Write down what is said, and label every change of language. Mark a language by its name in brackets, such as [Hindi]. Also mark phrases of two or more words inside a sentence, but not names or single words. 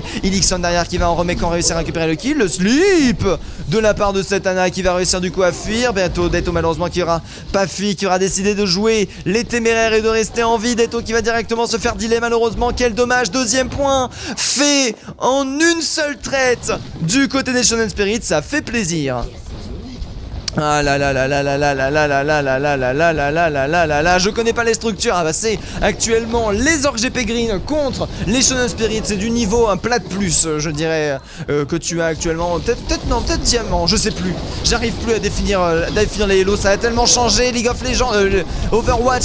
[French] Elixon derrière qui va en remettant réussir à récupérer le kill. Le slip de la part de cette Ana qui va réussir du coup à fuir. Bientôt Daito malheureusement qui aura pas fui, qui aura décidé de jouer les téméraires et de rester en vie. Daito qui va directement se faire dealer malheureusement. Quel dommage. Deuxième point fait en une seule traite du côté des Shonen Spirits. Ça fait plaisir. Ah là là là là là là là là là là là là là là là là là là là. Je connais pas les structures. Ah bah c'est actuellement les Orcs GP Green contre les Shonen Spirit. C'est du niveau un plat de plus, je dirais, que tu as actuellement. Peut-être diamant, je sais plus. J'arrive plus à définir les Hello. Ça a tellement changé. League of Legends, Overwatch.